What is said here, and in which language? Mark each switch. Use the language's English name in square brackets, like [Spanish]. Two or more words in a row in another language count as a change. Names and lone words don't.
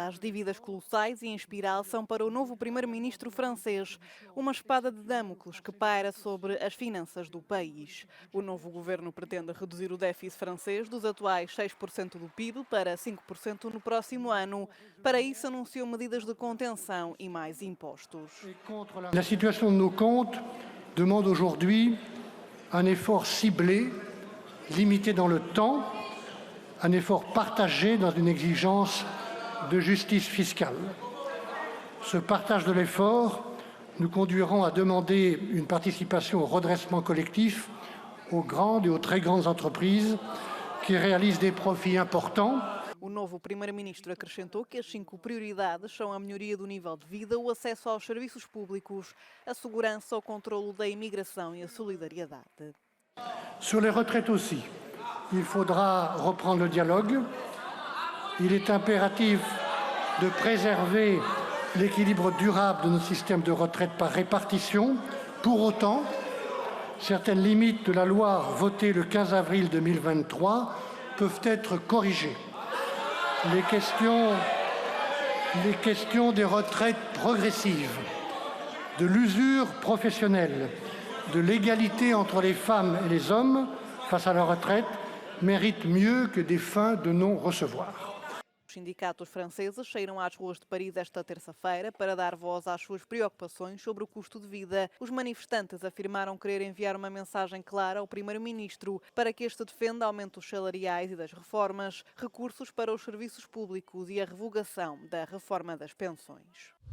[Portuguese] As dívidas colossais e em espiral são para o novo primeiro-ministro francês uma espada de Damocles que paira sobre as finanças do país. O novo governo pretende reduzir o déficit francês dos atuais 6% do PIB para 5% no próximo ano. Para isso, anunciou medidas de contenção e mais impostos. [French] A situação de nos contos demande aujourd'hui un effort ciblé, limité dans le temps, un effort partagé dans une exigence de justice fiscale. Ce partage de l'effort nous conduiront à demander une participation au redressement collectif aux grandes et aux très grandes entreprises qui réalisent des profits importants. [Portuguese] O novo primeiro-ministro acrescentou que as 5 prioridades são a melhoria do nível de vida, o acesso aos serviços públicos, a segurança, o controlo da imigração e a solidariedade. [French] Sur les retraites aussi, il faudra reprendre le dialogue. Il est impératif de préserver l'équilibre durable de notre système de retraite par répartition. Pour autant, certaines limites de la loi votée le 15 avril 2023 peuvent être corrigées. Les questions des retraites progressives, de l'usure professionnelle, de l'égalité entre les femmes et les hommes face à la retraite méritent mieux que des fins de non-recevoir. [Portuguese] Os sindicatos franceses saíram às ruas de Paris esta terça-feira para dar voz às suas preocupações sobre o custo de vida. Os manifestantes afirmaram querer enviar uma mensagem clara ao primeiro-ministro para que este defenda aumentos salariais e das reformas, recursos para os serviços públicos e a revogação da reforma das pensões.